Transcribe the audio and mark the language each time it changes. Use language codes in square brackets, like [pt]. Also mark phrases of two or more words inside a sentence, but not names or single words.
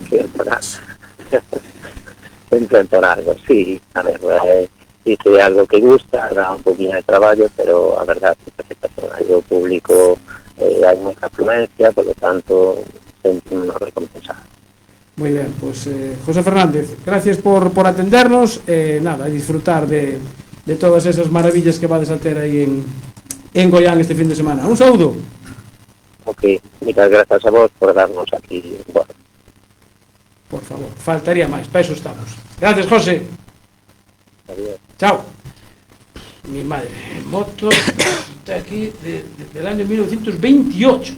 [es] Intentar algo, sí, a ver, dice algo que gusta, [gl] da un poquinho de traballo, pero a verdad é que o público hai moita afluencia, [es] por lo tanto [gl] sentimos recompensado. Moi ben, pois [es] José Fernández, gracias por atendernos, nada, disfrutar de todas esas maravillas [gl] que vades a ter aí [es] en Goián este fin de semana. [gl] Un saúdo. [es] Ok, muchas gracias a vos por darnos aquí. Bueno. Por favor, faltaría máis, para eso estamos. Gracias, José. Adiós. Chao. Mi madre, moto está aquí del año 1928.